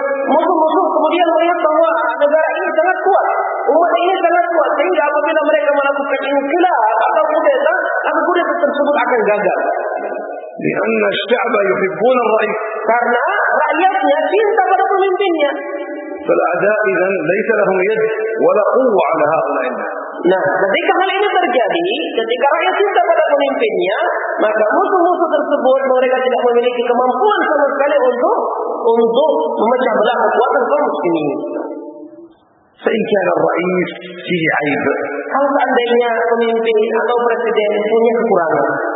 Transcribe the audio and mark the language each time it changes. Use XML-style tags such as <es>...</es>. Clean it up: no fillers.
<id>Musuh-musuh kemudian melihat bahwa negara ini sangat kuat, umat ini sangat kuat, sehingga apabila mereka melakukan inqilab atau kudeta, maka kudeta tersebut akan gagal.</id> <ar>لأن الشعب يحبون الرئيس.</ar> <id>Karena rakyatnya cinta pada pemimpinnya.</id> <ar>فالأعداء إذن ليس لهم يد ولا قوة على هؤلاء الناس.</ar> <id>Nah, ketika hal ini terjadi, ketika rakyat cinta pada pemimpinnya, maka musuh-musuh tersebut mereka tidak memiliki kemampuan sama sekali untuk memecah belah kekuatan kaum muslimin.</id> <ar>Seikan al-ra'is fihi aib.</ar> <id>Kalau seandainya pemimpin atau presiden punya kekurangan,</id>